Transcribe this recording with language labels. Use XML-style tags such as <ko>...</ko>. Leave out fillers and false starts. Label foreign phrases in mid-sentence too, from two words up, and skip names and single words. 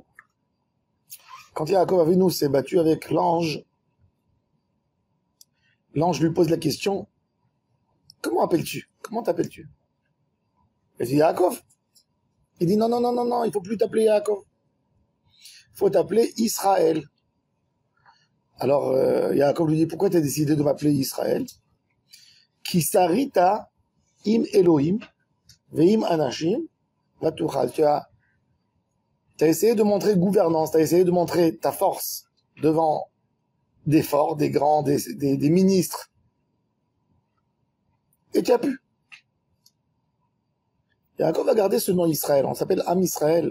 <fr>Quand Yaakov Avinu s'est battu avec l'ange, l'ange lui pose la question, comment appelles-tu? Comment t'appelles-tu? Il dit Yaakov. Il dit non, il faut plus t'appeler Yaakov. Il faut t'appeler Israël. Alors Yaakov lui dit, pourquoi tu as décidé de m'appeler Israël?</fr> <he>כי שרית עם אלהים ועם אנשים ותוכל.</he> <fr>Tu as essayé de montrer gouvernance, tu as essayé de montrer ta force devant des forts, des grands, des ministres. Et tu as pu. Yaakov va garder ce nom Israël. On s'appelle</fr> <he>עם ישראל.</he>